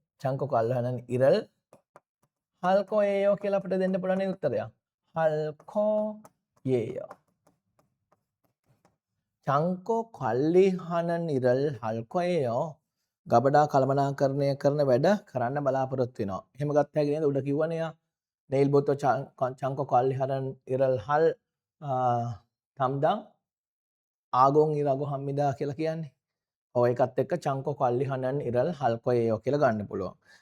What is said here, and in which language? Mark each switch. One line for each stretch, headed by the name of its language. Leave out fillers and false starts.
Korean: 창고 관리하는 일을 할 거예요
Sinhala: කියලා අපිට දෙන්න පුළුවන් උත්තරයක්.
Korean: 할 거예요. 창고 관리하는 일을 할 거예요.
Sinhala: ගබඩා කළමනාකරණය කරන වැඩ කරන්න බලාපොරොත්තු වෙනවා. එහෙම ගත්ත හැකි නේද? උඩ කිව්වනේ යා.
Korean: 내일부터 창고 관리하는 일을 할 담당 아공이라고 합니다
Sinhala: කියලා කියන්නේ. ඔය එකත් එක්ක
Korean: 창고 관리하는 일을 할 거예요
Sinhala: කියලා ගන්න පුළුවන්.